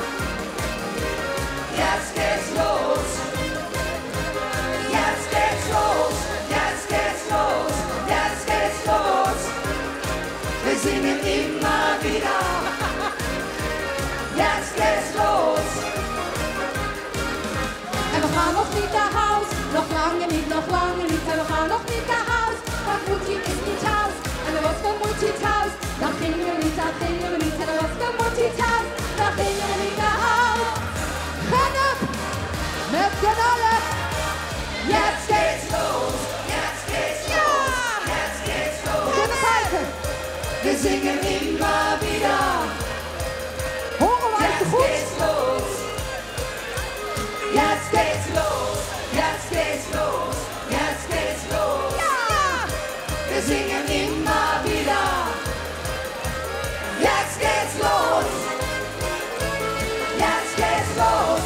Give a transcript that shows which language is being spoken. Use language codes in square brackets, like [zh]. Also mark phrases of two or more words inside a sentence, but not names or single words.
[de] Jetzt geht's los. Jetzt geht's los. Jetzt geht's los. Jetzt geht's los. Wir singen immer wieder. Jetzt geht's los. [nl] En we gaan nog niet naar huis. Nog lange niet, nog lange niet. En we gaan nog niet naar huis. Want Moetie is niet thuis. En er was geen Moetie thuis. Dan gingen we niet, dan gingen we niet. En er was geen Moetie thuis. Dan gingen we niet naar huis. Gennep! Met z'n allen. [de] Jetzt geht's los. Jetzt geht's los. Jetzt geht's los. [nl] Kunnen kijken. [de] Wir singen immer wieder. [nl] Horen we uit de [de] Jetzt [nl] goed? [de] geht's los. Jetzt geht's los. Jetzt geht's los. Jetzt geht's los. Wir singen immer wieder. Jetzt geht's los. Jetzt geht's los.